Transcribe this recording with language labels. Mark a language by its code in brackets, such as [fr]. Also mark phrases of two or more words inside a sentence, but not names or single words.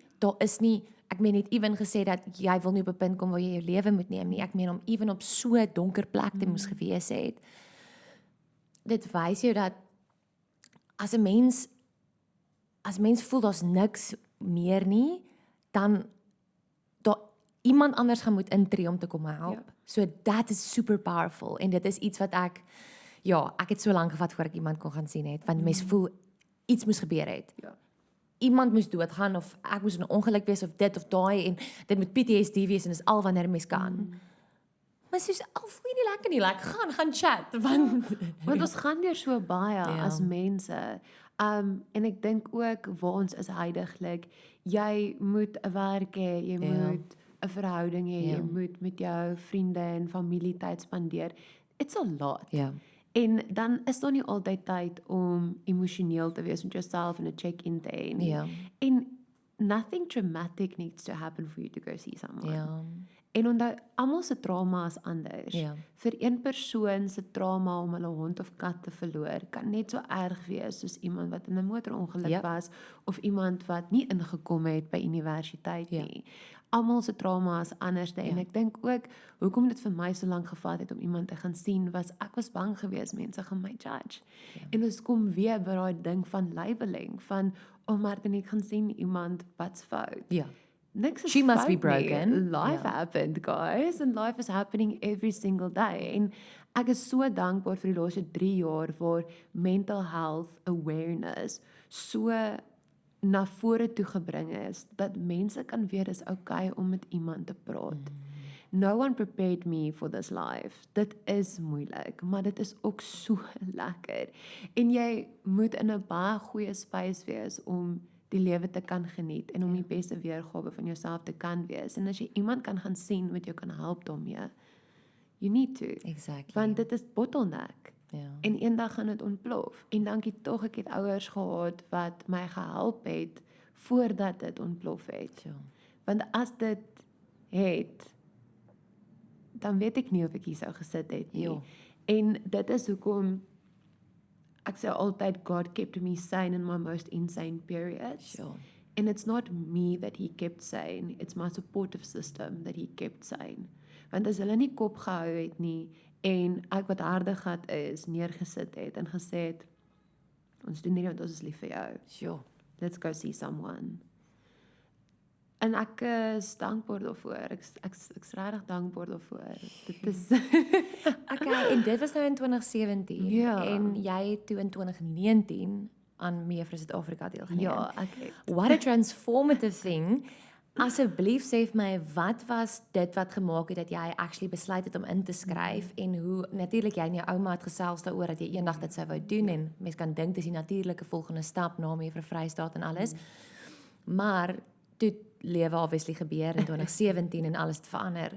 [af] Daar is nie, ek meen net ewen gesê dat jy wil nie op 'n punt kom waar jy jou lewe moet neem nie. Ek meen om ewen op so 'n donker plek te moes gewees het. Dit wys jou dat as 'n mens voel daar's niks meer nie, dan iemand anders gaan moet intree om te kom help. [en] So that is super powerful [af] en dit is iets wat ek het so lank gevat voor ek iemand kon gaan sien het, want mense voel iets moes gebeur het. Iemand moes doodgaan of ek moes in 'n ongeluk wees of dit of daai en dit moet PTSD wees en dis al wanneer 'n mens kan. Maar soos al voel jy nie lekker gaan chat want ons gaan deur so baie as mense. En ek dink ook waar ons is huidiglik, jy moet 'n werk hê, jy moet 'n verhouding hê, jy moet met jou vriende en familie tyd spandeer. [en] It's a lot. [af] En dan is daar nie altyd tyd om emosioneel te wees met jouself en 'n check-in te hê nie. [en] En nothing traumatic needs to happen for you to go see someone. [af] En onthou, almal se trauma is anders. Vir een persoon se trauma om hulle hond of kat te verloor kan net so erg wees soos iemand wat in 'n motorongeluk was of iemand wat nie ingekom het by universiteit nie. Almal se trauma is anders en ek dink ook hoekom dit vir my so lank gevat het om iemand te gaan sien was ek was bang geweest mense gaan my judge. En ons kom weer by daai ding van labeling van maar dan ek gaan sien iemand wat's fout. [en] She must be broken. Life happened, guys, and life is happening every single day. [af] En ek is so dankbaar vir die laaste 3 jaar waar [en] mental health awareness [af] so na vore toe gebring is dat mense kan weet dis okay om met iemand te praat. [en] no one prepared me for this life. [af] Dit is moeilik, maar dit is ook so lekker. En jy moet in 'n baie goeie space wees om die lewe te kan geniet en om die beste weergawe van jouself te kan wees. En as jy iemand kan gaan sien wat jou kan help daarmee, [en] you need to. Exactly. [af] Want dit is bottleneck. Ja. En eendag gaan dit ontplof. En dankie tog ek het ouers gehad wat my gehelp het voordat dit ontplof het. Ja. Want as dit het, dan weet ek nie of ek hier sou gesit het nie. Ja. En dit is hoekom ek sê altyd [en] God kept me sane in my most insane periods. [af] Ja. [en] And it's not me that he kept sane, it's my supportive system that he kept sane. [af] Want as hulle nie kop gehou het nie en ek wat hardigheid is, neergesit het en gesê het, ons doen nie want ons is lief vir jou. [en] Sure. Let's go see someone. [af] En ek is dankbaar daarvoor. Ek's regtig dankbaar daarvoor. Dit is Okay, en dit was nou in 2017 Ja. en jy het toe in 2019 aan Mevrou Suid-Afrika deelgeneem. ja, ek het. [en] What a transformative thing. [af] Asseblief sê vir my, wat was dit wat gemaak het dat jy actually besluit het om in te skryf en hoe natuurlik jy en jou ouma het gesels daaroor dat jy eendag dit sou wou doen en mens kan dink dis die natuurlike volgende stap na Mevrou Vrystaat en alles. Maar toe lewe obviously gebeur in 2017 en alles het verander.